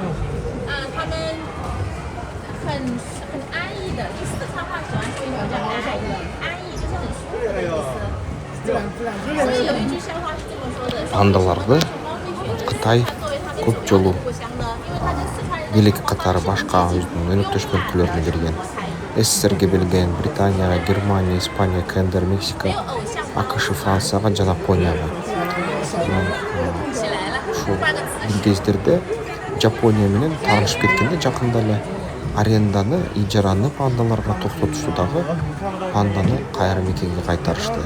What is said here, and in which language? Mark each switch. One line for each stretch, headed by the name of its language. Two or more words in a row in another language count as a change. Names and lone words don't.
Chinese: 他们很安逸的，就四川话喜欢说一种叫安逸，就是很舒服的意思。所以有一句笑话是这么说的：
Kyrgyz: Пандаларды Кытай көп жолу
Chinese: 故乡呢，因为它跟四川人
Kyrgyz: бийлик катары башка өзүнүн өнөктөш өлкөлөрүнө берген. СССРге берген Британияга, Германия, Испания, КНДР, Мексика, АКШ, Францияга жана Японияга. Ушул бир кездерде Жапония менен таанышып кеткенде жакында эле аренданы, ижараны пандаларга токтотушту дагы панданы кайра мекенге кайтарышты.